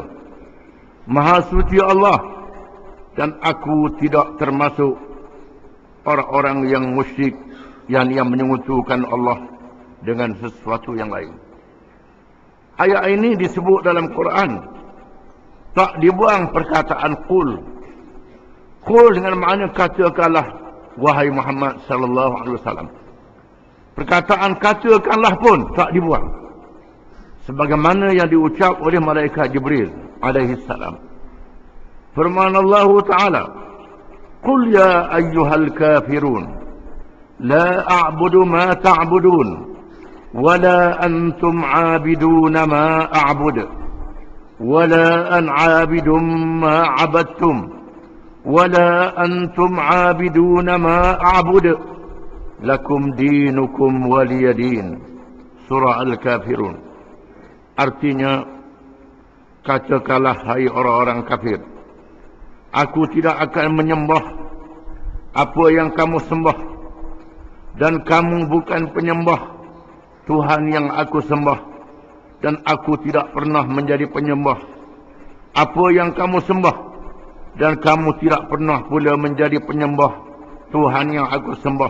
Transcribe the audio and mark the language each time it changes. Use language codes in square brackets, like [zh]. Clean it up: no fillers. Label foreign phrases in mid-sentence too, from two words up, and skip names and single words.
[ms] Maha suci Allah, dan aku tidak termasuk orang-orang yang musyrik, yang menyekutukan Allah dengan sesuatu yang lain. Ayat ini disebut dalam Quran, tak dibuang perkataan qul. Qul dengan makna katakanlah wahai Muhammad [ar] صلى الله عليه وسلم. [ms] Perkataan katakanlah pun tak dibuang, sebagaimana yang diucap oleh malaikat Jibril [ar] عليه السلام. [ms] Firman Allah Ta'ala, [ar] قل يا أيها الكافرون لا أعبد ما تعبدون ولا أنتم عابدون ما أعبد ولا أنا عابد ما عبدتم ولا أنتم عابدون ما أعبد لكم دينكم ولي دين. [ms] Surah Al-Kafirun. Artinya, katakanlah hai orang-orang kafir, aku tidak akan menyembah apa yang kamu sembah, dan kamu bukan penyembah Tuhan yang aku sembah, dan aku tidak pernah menjadi penyembah apa yang kamu sembah, dan kamu tidak pernah pula menjadi penyembah Tuhan yang aku sembah.